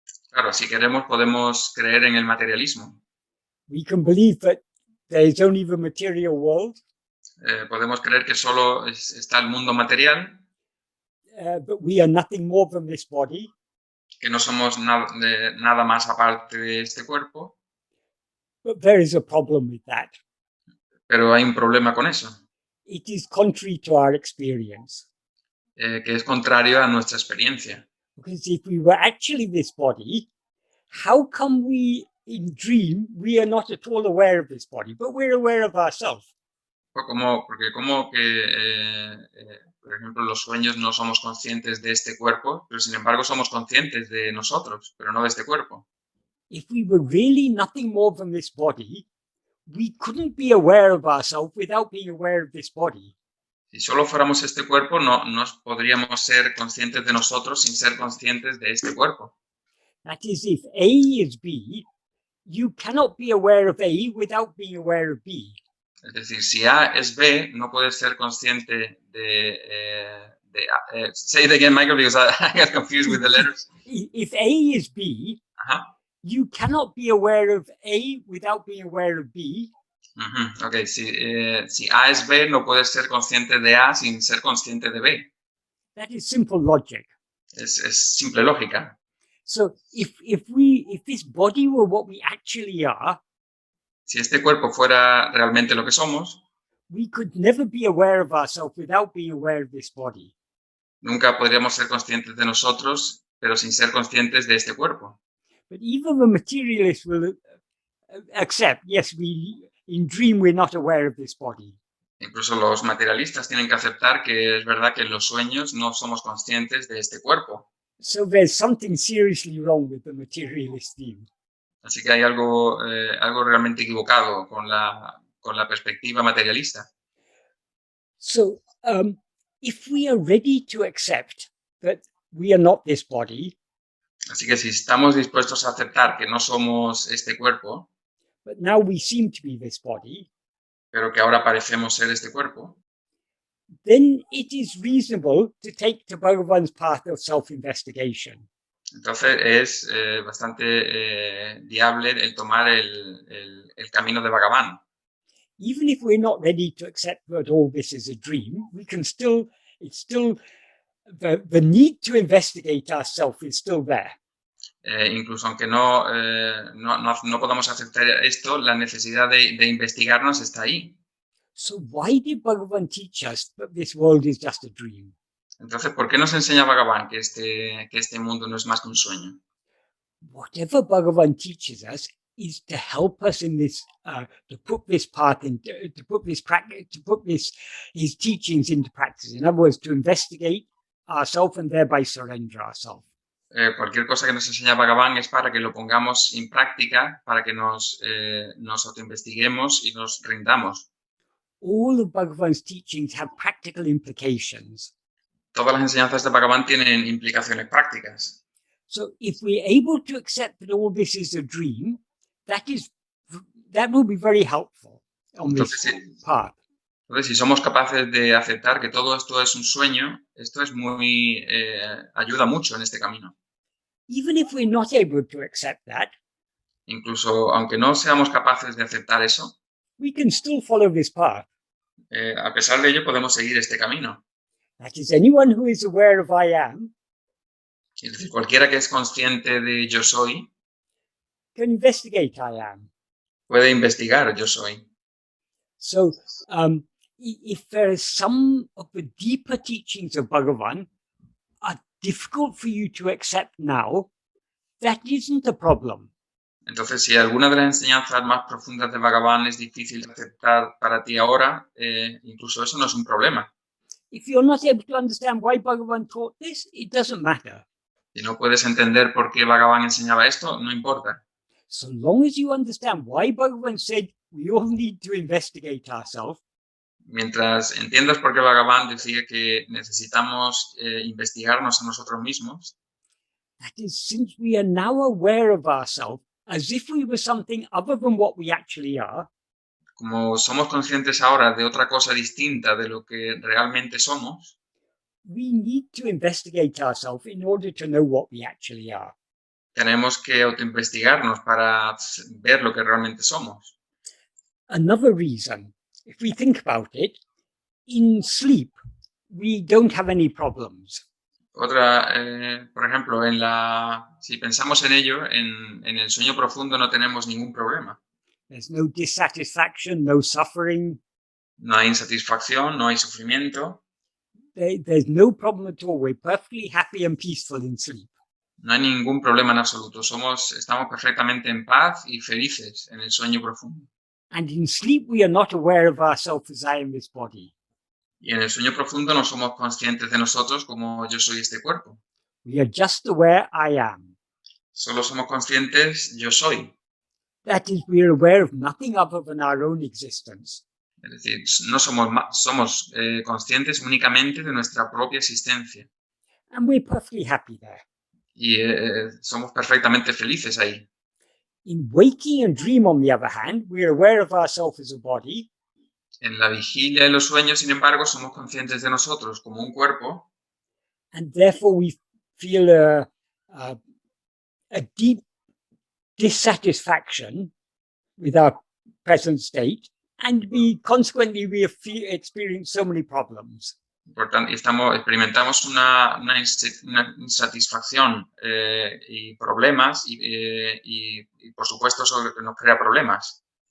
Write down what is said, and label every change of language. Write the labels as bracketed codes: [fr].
[es] Claro, si queremos podemos creer en el materialismo. [en] We can believe that there is only the material world, [es] Podemos creer que solo está el mundo material, [en] but we are nothing more than this body. [es] que no somos nada más aparte de este cuerpo, [en] But there is a problem with that. [es] pero hay un problema con eso, [en] It is contrary to our experience. [es] que es contrario a nuestra experiencia. [en] Because if we were actually this body, how come in dream, we are not at all aware of this body, but we're aware of ourselves? [es] Porque como que, por ejemplo, los sueños no somos conscientes de este cuerpo, pero sin embargo somos conscientes de nosotros, pero no de este cuerpo. [en] If we were really nothing more than this body, we couldn't be aware of ourselves without being aware of this body. [es] Si solo fuéramos este cuerpo, no podríamos ser conscientes de nosotros sin ser conscientes de este cuerpo. [en] That is, if A is B, you cannot be aware of A without being aware of B. [es] Es decir, si A es B, no puedes ser consciente de A. [en] Say it again, Michael, because I get confused with the letters. If A is B, Ajá. you cannot be aware of A without being aware of B. [es] Ok, si A es B, no puedes ser consciente de A sin ser consciente de B. [en] That is simple logic. [es] Es simple lógica. [en] So if this body were what we actually are, [es] Si este cuerpo fuera realmente lo que somos, [en] we could never be aware of ourselves without being aware of this body. [es] nunca podríamos ser conscientes de nosotros, pero sin ser conscientes de este cuerpo. [en] But even the materialist will accept, yes, in dream we're not aware of this body. [es] Incluso los materialistas tienen que aceptar que es verdad que en los sueños no somos conscientes de este cuerpo. [en] So there's something seriously wrong with the materialist view. [es] Así que hay algo realmente equivocado con la perspectiva materialista. [en] So if we are ready to accept that we are not this body, [es] Así que si estamos dispuestos a aceptar que no somos este cuerpo, [en] but now we seem to be this body, [es] pero que ahora parecemos ser este cuerpo, [en] then it is reasonable to take to Bhagavan's path of self-investigation. [es] entonces es bastante viable el tomar el camino de Bhagavan. [en] Even if we're not ready to accept that all this is a dream, it's still the need to investigate ourselves is still there. [es] Incluso aunque no podamos aceptar esto, la necesidad de investigarnos está ahí. [en] So why did Bhagavan teach us that this world is just a dream? [es] Entonces, ¿por qué nos enseña Bhagavan que este mundo no es más que un sueño? [en] Whatever Bhagavan teaches us is to help us in this, to put this path into, to put his teachings into practice. In other words, to investigate ourselves and thereby surrender ourselves. [es] Cualquier cosa que nos enseña Bhagavan es para que lo pongamos en práctica, para que nos autoinvestiguemos y nos rindamos. [en] All of Bhagavan's teachings have practical implications. [es] Todas las enseñanzas de Bhagavan tienen implicaciones prácticas. [en] So if we're able to accept that all this is a dream, that will be very helpful on this path. [es] Entonces, si somos capaces de aceptar que todo esto es un sueño, esto es ayuda mucho en este camino. [en] Even if we're not able to accept that, [es] incluso aunque no seamos capaces de aceptar eso, [en] we can still follow this path. [es] A pesar de ello podemos seguir este camino. [en] That is, anyone who is aware of I am, [es] Es decir, cualquiera que es consciente de yo soy, [en] can investigate I am. [es] puede investigar yo soy. [en] So, if there is some of the deeper teachings of Bhagavan are difficult for you to accept now, that isn't a problem. [es] Entonces, si alguna de las enseñanzas más profundas de Bhagavan es difícil de aceptar para ti ahora, incluso eso no es un problema. [en] If you're not able to understand why Bhagavan taught this, it doesn't matter. [es] Si no puedes entender por qué Bhagavan enseñaba esto, no importa. [en] So long as you understand why Bhagavan said we all need to investigate ourselves, [es] mientras entiendas por qué Bhagavan decía que necesitamos investigarnos a nosotros mismos, [en] that is, since we are now aware of ourselves as if we were something other than what we actually are, [es] como somos conscientes ahora de otra cosa distinta de lo que realmente somos, [en] we need to investigate ourselves in order to know what we actually are. [es] tenemos que autoinvestigarnos para ver lo que realmente somos. [en] Another reason, if we think about it, in sleep, we don't have any problems. [es] Otra, por ejemplo, si pensamos en ello, en el sueño profundo no tenemos ningún problema. [en] There's no dissatisfaction, no suffering. [es] No hay insatisfacción, no hay sufrimiento. [en] There's no problem at all. We're perfectly happy and peaceful in sleep. [es] No hay ningún problema en absoluto. Estamos perfectamente en paz y felices en el sueño profundo. [en] And in sleep, we are not aware of ourselves as I am this body. [es] Y en el sueño profundo no somos conscientes de nosotros como yo soy este cuerpo. [en] We are just aware I am. [es] Solo somos conscientes yo soy. [en] That is, we are aware of nothing other than our own existence. [es] Es decir, no somos conscientes únicamente de nuestra propia existencia. [en] And we're perfectly happy there. [es] Y somos perfectamente felices ahí. [en] In waking and dream, on the other hand, we are aware of ourselves as a body. [es] En la vigilia y los sueños, sin embargo, somos conscientes de nosotros como un cuerpo. [en] And therefore we feel a deep dissatisfaction with our present state, and consequently we experience so many problems. [es] Por tanto, experimentamos una insatisfacción y problemas y por supuesto eso nos crea problemas.